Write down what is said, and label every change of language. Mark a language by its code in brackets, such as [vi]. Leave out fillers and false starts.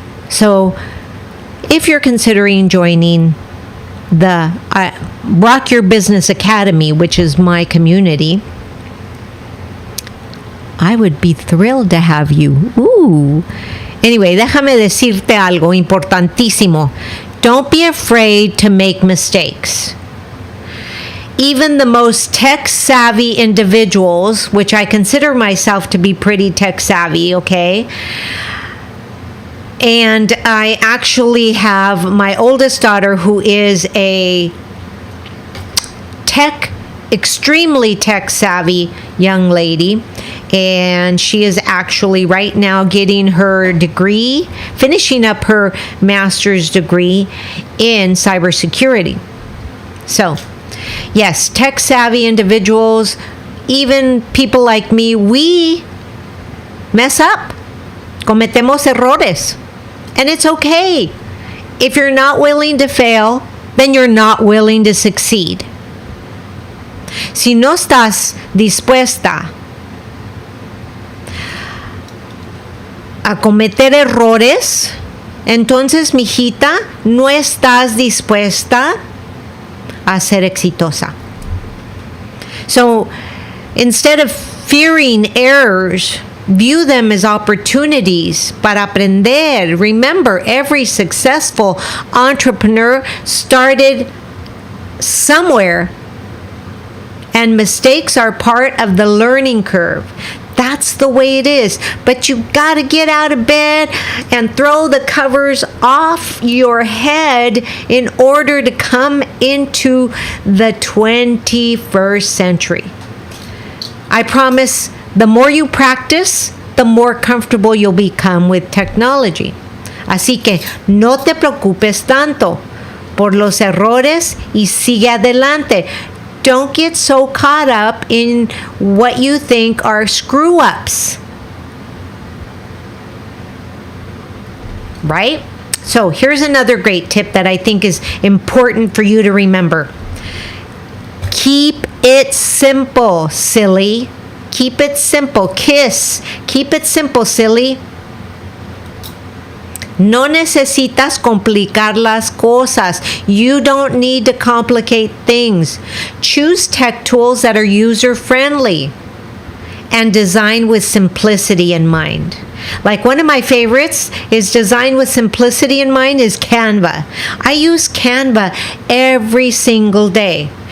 [en] So if you're considering joining the Rock Your Business Academy, which is my community, I would be thrilled to have you. [es] Anyway, déjame decirte algo importantísimo. [en] Don't be afraid to make mistakes. Even the most tech-savvy individuals, which I consider myself to be pretty tech-savvy, okay? And I actually have my oldest daughter who is a extremely tech-savvy young lady. And she is actually right now getting her degree, finishing up her master's degree in cybersecurity. So, yes, tech-savvy individuals, even people like me, we mess up. [es] Cometemos errores. [en] And it's okay. If you're not willing to fail, then you're not willing to succeed. [es] Si no estás dispuesta a cometer errores, entonces, mijita, no estás dispuesta a ser exitosa. [en] So, instead of fearing errors, view them as opportunities [es] para aprender. [en] Remember, every successful entrepreneur started somewhere, and mistakes are part of the learning curve. That's the way it is. But you got to get out of bed and throw the covers off your head in order to come into the 21st century. I promise, the more you practice, the more comfortable you'll become with technology. [es] Así que no te preocupes tanto por los errores y sigue adelante. [en] Don't get so caught up in what you think are screw-ups. Right? So here's another great tip that I think is important for you to remember. Keep it simple, silly. Keep it simple. Kiss. Keep it simple, silly. [es] No necesitas complicar las cosas. [en] You don't need to complicate things. Choose tech tools that are user-friendly and designed with simplicity in mind. Like one of my favorites is designed with simplicity in mind is Canva. I use Canva every single day.